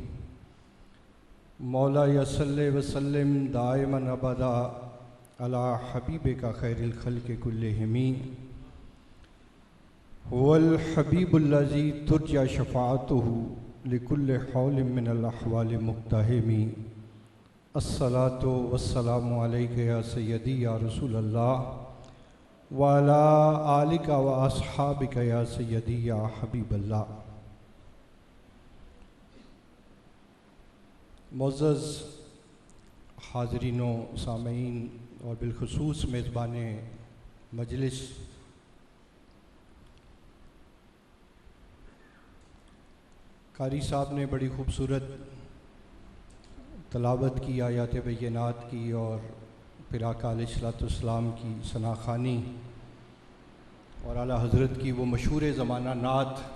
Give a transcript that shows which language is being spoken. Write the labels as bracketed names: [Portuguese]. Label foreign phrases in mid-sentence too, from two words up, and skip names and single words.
[Arabic] مولاي صل وسلم دائما أبدا على حبيبك خير الخلق كلهم هو الحبيب الذي ترجى شفاعته لكل هول من الأهوال مقتحم. الصلاة والسلام عليك يا سيدي يا رسول الله وعلى آلك وأصحابك يا سيدي يا حبيب الله. [Urdu] معزز حاضرینوں, سامعین اور بالخصوص میزبان مجلس، قاری صاحب نے بڑی خوبصورت تلاوت کی، آیات بینات کی اور پھر آقا علیہ السلام کی ثناخوانی اور اعلیٰ حضرت کی وہ مشہور زمانہ نعت